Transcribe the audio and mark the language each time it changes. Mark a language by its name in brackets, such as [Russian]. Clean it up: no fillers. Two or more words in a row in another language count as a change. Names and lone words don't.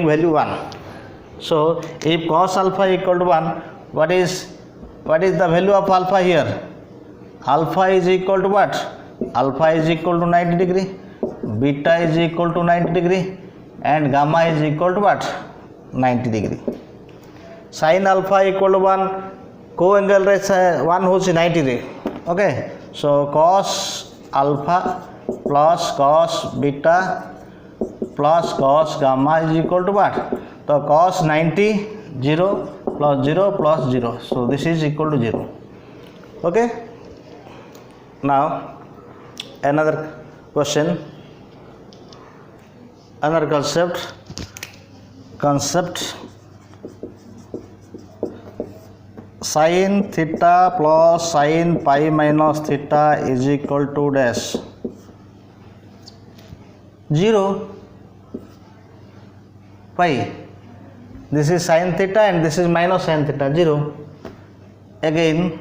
[English] value 1 so if cos alpha equal to 1 what is the value of alpha here alpha is equal to what alpha is equal to 90 degree beta is equal to 90 degree and gamma is equal to what 90 degree sin alpha equal to 1 co-angle रे 1 हो 90 रे okay so cos alpha plus cos beta plus cos gamma is equal to what तो cos 90 0 plus 0 plus 0 so this is equal to 0 okay now another question another concept sin theta plus sin pi minus theta is equal to dash 0 pi this is sin theta and this is minus sin theta 0 again